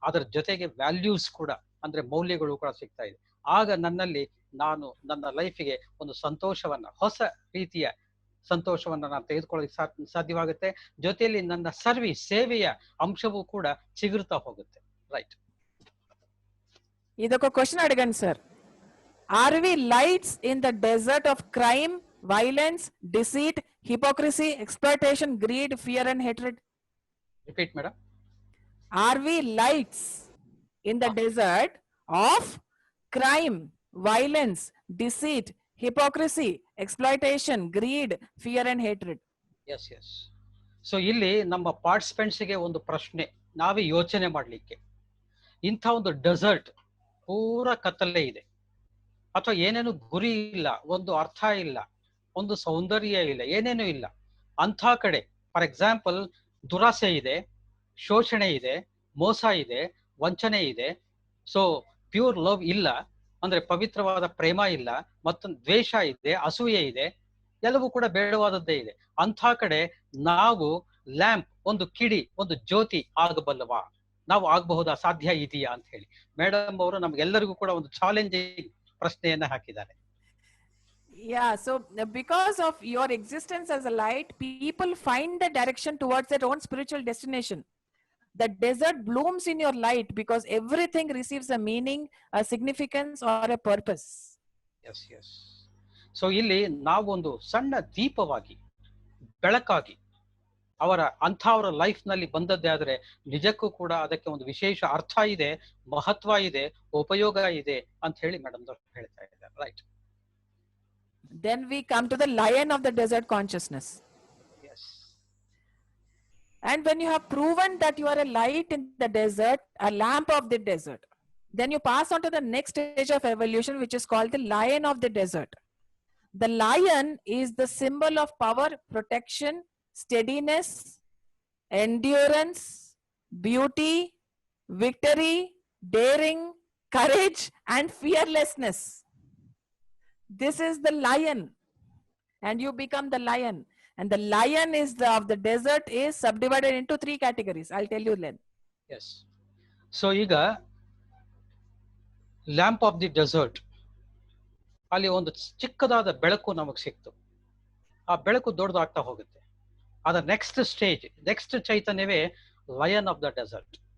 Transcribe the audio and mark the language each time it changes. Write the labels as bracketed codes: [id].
[kn] ಅದರ ಜೊತೆಗೆ ವ್ಯಾಲ್ಯೂಸ್ ಕೂಡ, ಅಂದ್ರೆ ಮೌಲ್ಯಗಳು ಕೂಡ ಸಿಗ್ತಾ ಇದೆ. ಆಗ ನನ್ನಲ್ಲಿ ನಾನು ನನ್ನ ಲೈಫಿಗೆ ಒಂದು ಸಂತೋಷವನ್ನ, ಹೊಸ ರೀತಿಯ ಸಂತೋಷವನ್ನ ನಾನು ತೆಗೆದುಕೊಳ್ಳೋಕೆ ಸಾಧ್ಯವಾಗುತ್ತೆ. ಜೊತೆಯಲ್ಲಿ ನನ್ನ ಸರ್ವಿಸ್, ಸೇವೆಯ ಅಂಶವೂ ಕೂಡ ಚಿಗುರ್ತಾ ಹೋಗುತ್ತೆ. [en] Right. [kn] ಇದಕ್ಕೆ question ಅಡಗನ್ sir. [en] Are we lights in the desert of crime, violence, deceit, hypocrisy, exploitation, greed, fear and hatred? Repeat, madam. Are we lights in the desert of crime, violence, deceit, hypocrisy, exploitation, greed, fear and hatred? Yes, yes. [kn] So ಇಲ್ಲಿ ನಮ್ಮ ಪಾರ್ಟಿಸಿಪೆಂಟ್ಸ್ಗೆ ಒಂದು ಪ್ರಶ್ನೆ ನಾವೇ ಯೋಚನೆ ಮಾಡಲಿಕ್ಕೆ. ಇಂಥ ಒಂದು dessert ಪೂರ ಕತ್ತಲೆ ಇದೆ, ಅಥವಾ ಏನೇನು ಗುರಿ ಇಲ್ಲ, ಒಂದು ಅರ್ಥ ಇಲ್ಲ, ಒಂದು ಸೌಂದರ್ಯ ಇಲ್ಲ, ಏನೇನು ಇಲ್ಲ. ಅಂಥ ಕಡೆ [en] for example [kn] ದುರಾಸೆ ಇದೆ, ಶೋಷಣೆ ಇದೆ, ಮೋಸ ಇದೆ, ವಂಚನೆ ಇದೆ. ಸೊ [en] pure love [kn] ಇಲ್ಲ, ಅಂದ್ರೆ ಪವಿತ್ರವಾದ ಪ್ರೇಮ ಇಲ್ಲ, ಮತ್ತೊಂದು ದ್ವೇಷ ಇದೆ, ಅಸೂಯೆ ಇದೆ, ಎಲ್ಲವೂ ಕೂಡ ಬೇಡವಾದದ್ದೇ ಇದೆ. ಅಂಥ ಕಡೆ ನಾವು ಲ್ಯಾಂಪ್, ಒಂದು ಕಿಡಿ, ಒಂದು ಜ್ಯೋತಿ ಆಗಬಲ್ಲವಾ? ನಾವು ಆಗಬಹುದಾ? ಸಾಧ್ಯ ಇದೆಯಾ ಅಂತ ಹೇಳಿ ಮೇಡಮ್ ಅವರು ನಮ್ಗೆಲ್ಲರಿಗೂ ಕೂಡ ಒಂದು ಚಾಲೆಂಜಿಂಗ್ ಪ್ರಶ್ನೆಯನ್ನ ಹಾಕಿದ್ದಾರೆ. [en] Yeah, so because of your existence as a light, people find the direction towards their own spiritual destination. The desert blooms in your light because everything receives a meaning, a significance or a purpose. Yes, yes. [kn] So ಇಲ್ಲಿ ನಾವೊಂದು ಸಣ್ಣ ದೀಪವಾಗಿ, ಬೆಳಕಾಗಿ ಅವರ life ನಲ್ಲಿ ಬಂದದ್ದೇ ಆದ್ರೆ ನಿಜಕ್ಕೂ ಕೂಡ ಅದಕ್ಕೆ ಒಂದು ವಿಶೇಷ ಅರ್ಥ ಇದೆ, ಮಹತ್ವ ಇದೆ, ಉಪಯೋಗ ಇದೆ ಅಂತ ಹೇಳಿ ಮೇಡಮ್ ಹೇಳ್ತಾ ಇದ್ದಾರೆ. [en] Right. Then we come to the lion of the desert consciousness. Yes. And when you have proven that you are a light in the desert, a lamp of the desert, then you pass on to the next stage of evolution, which is called the lion of the desert. The lion is the symbol of power, protection, steadiness, endurance, beauty, victory, daring, courage, and fearlessness. This is the lion, and you become the lion. And the lion is of the desert is subdivided into 3 categories. I'll tell you then. Yes. [kn] So ಈಗ [en] lamp of the desert [kn] ಅಲ್ಲಿ ಒಂದು ಚಿಕ್ಕದಾದ ಬೆಳಕು ನಮಗೆ ಸಿಕ್ತು. ಆ ಬೆಳಕು ದೊಡ್ಡದಾಗ್ತಾ ಹೋಗುತ್ತೆ. ಅದರ [en] next stage, [kn] next ಚೈತನ್ಯವೇ [en] Lion of the desert.